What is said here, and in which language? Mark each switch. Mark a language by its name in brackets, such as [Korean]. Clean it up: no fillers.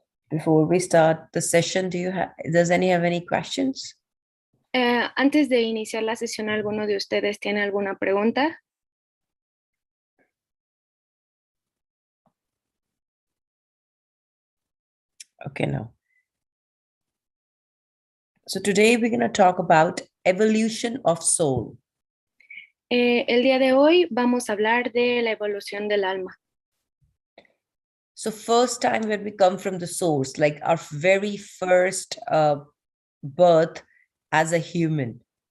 [English] Before we start the session, does any have any questions? [Spanish] Antes de iniciar la sesión, ¿alguno de ustedes tiene alguna pregunta? [English] Okay, no. So today we're going to talk about evolution of soul. [Spanish] El día de hoy vamos a hablar de la evolución del alma. [English] So first time when we come from the source, like our very first birth as a human.